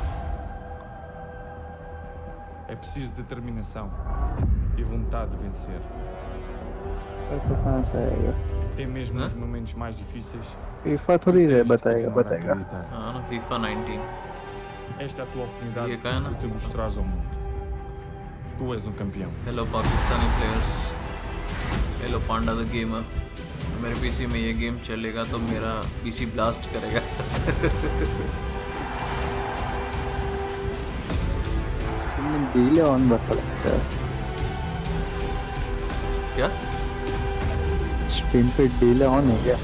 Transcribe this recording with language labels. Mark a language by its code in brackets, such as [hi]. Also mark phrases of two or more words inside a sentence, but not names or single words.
[pt] É preciso determinação e vontade de vencer. Até mesmo nos momentos mais difíceis. [hi] FIFA थोड़ी है बताएगा. हाँ ना FIFA 19. [pt] Esta é a tua oportunidade de te mostrares ao mundo. Tu és um campeão. [en] Hello Pakistani players. Hello Panda the gamer. [hi] मेरे पीसी में ये गेम चलेगा तो मेरा पीसी ब्लास्ट करेगा. [en] delay on [hi] बता लगता है. क्या? स्ट्रीम पे [en] delay on [hi] है क्या?